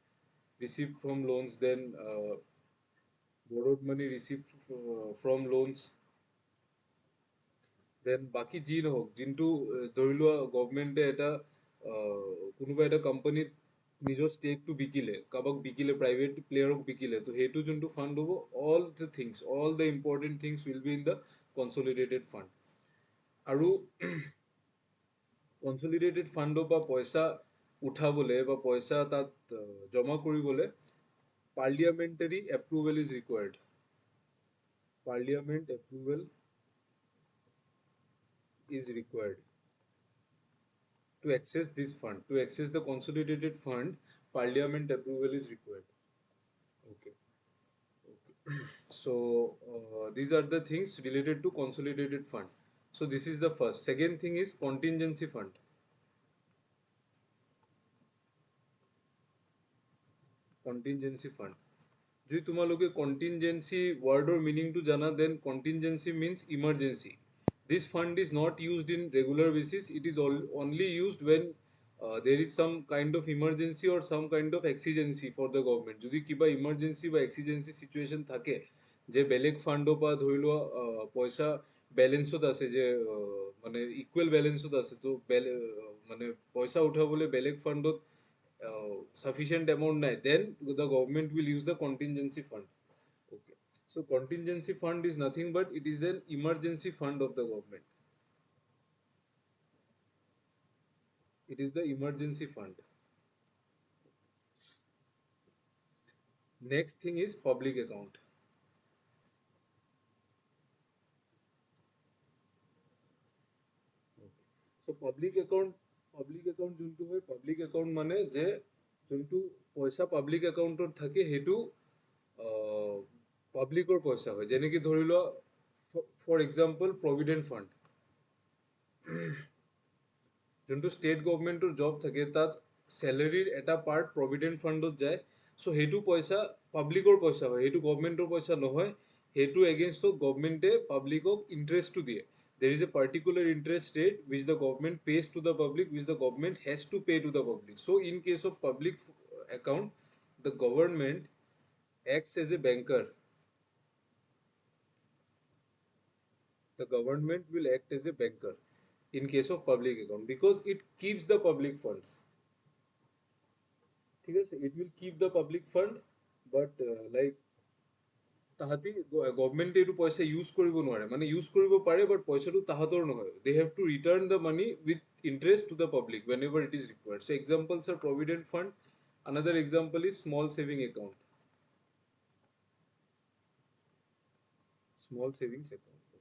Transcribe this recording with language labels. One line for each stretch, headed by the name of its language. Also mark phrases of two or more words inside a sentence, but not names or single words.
English: receive from loans,
Assamese: দেন
English: borrowed money, receive from loans,
Assamese: দেন বাকী যি নহওক যোনটো ধৰি লোৱা গভৰ্নমেণ্টে এটা কোনোবা এটা কোম্পানীত নিজৰ ষ্টেকটো বিকিলে, কাৰোবাক বিকিলে, প্ৰাইভেট প্লেয়াৰক বিকিলে, তো সেইটো যোনটো ফাণ্ড হ'ব,
English: all the important things will be in the consolidated fund.
Assamese: আৰু কনচলিডেটেড ফাণ্ডৰ পৰা পইচা উঠাবলৈ বা পইচা তাত জমা কৰিবলৈ
English: parliamentary approval is required. parliament approval is required to access this fund. To access the consolidated fund, parliament approval is required. Okay. Okay. So these are the things related to consolidated fund. So this is the first. Second thing is contingency fund. Contingency fund.
Assamese: যদি তোমালোকে contingency wordৰ meaningটো জানা,
English: then contingency means emergency. This fund is not used in regular basis. It is only used when there is some kind of emergency or some kind of exigency for the government.
Assamese: যদি কিবা emergency বা exigency situation থাকে যে বেলেগ ফাণ্ডৰ পৰা ধৰি লোৱা পইচা বেলেঞ্চত আছে, যে মানে ইকুৱেল বেলেঞ্চত আছে, তো মানে পইচা উঠাবলৈ বেলেগ ফাণ্ডত
English: sufficient amount
Assamese: নাই,
English: then the government will use the contingency fund. Okay. So contingency fund is nothing but it is an emergency fund of the government. It is the emergency fund. Next thing is public account. Okay. So public account
Assamese: যোনটো হয়,
English: public account
Assamese: মানে যে যোনটো পইচা
English: public account
Assamese: থাকে সেইটো পাব্লিকৰ পইচা হয়। যেনেকৈ ধৰি লোৱা
English: for example provident fund,
Assamese: যোনটো
English: state government
Assamese: জব থাকে তাত চেলেৰীৰ এটা পাৰ্ট
English: provident fund
Assamese: যায়। চ' সেইটো পইচা পাব্লিকৰ পইচা হয়, সেইটো গভৰ্ণমেণ্টৰ পইচা নহয়। সেইটো এগেইনষ্টত গভৰ্ণমেণ্টে পাব্লিকক ইণ্টাৰেষ্টটো দিয়ে।
English: There is a particular interest rate which the government pays to the public, which the government has to pay to the public. So in case of public account, the government acts as a banker. The government will act as a banker in case of public account because it keeps the public funds.
Assamese: ঠিক আছে,
English: it will keep the public fund, but like
Assamese: তাহাঁতি গভৰ্ণমেণ্টে এইটো পইচা ইউজ কৰিব নোৱাৰে, মানে ইউজ কৰিব পাৰে বাট পইচাটো তাহাঁতৰ নহয়।
English: they have to return the money with interest to the public when ever it is required. so examples are provident fund, another example is small saving account. Small savings account.